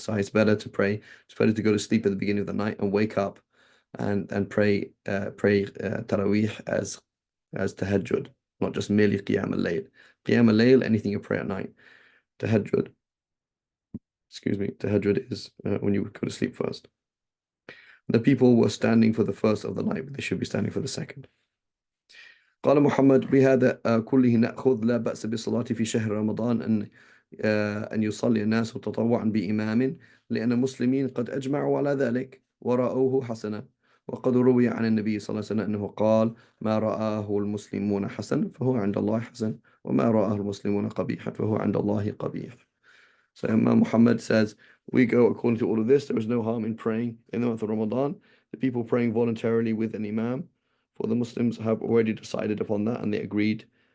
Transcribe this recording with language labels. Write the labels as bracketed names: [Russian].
[English] So it's better to pray, it's better to go to sleep at the beginning of the night and wake up and pray Taraweeh as tahajjud, not just merely Qiyam al-Layl. Qiyam al-Layl, anything you pray at night. Tahajjud, tahajjud is when you go to sleep first. The people were standing for the first of the night, but they should be standing for the second. [Arabic] قال محمد بهذا كله نأخذ لا بأس بالصلاة في شهر رمضان أن يصلي الناس تطوعا بإمام لأن المسلمين قد أجمعوا على ذلك ورأوه حسنا وقد روي عن النبي صلى الله عليه وسلم أنه قال ما رآه المسلمون حسن فهو عند الله حسن وما رآه المسلمون قبيحا فهو عند الله قبيح. [English] So Imam Muhammad says, we go according to all of this. There is no harm in praying in the month of Ramadan. The people praying voluntarily with an Imam, for the Muslims have already decided upon that and they agreed.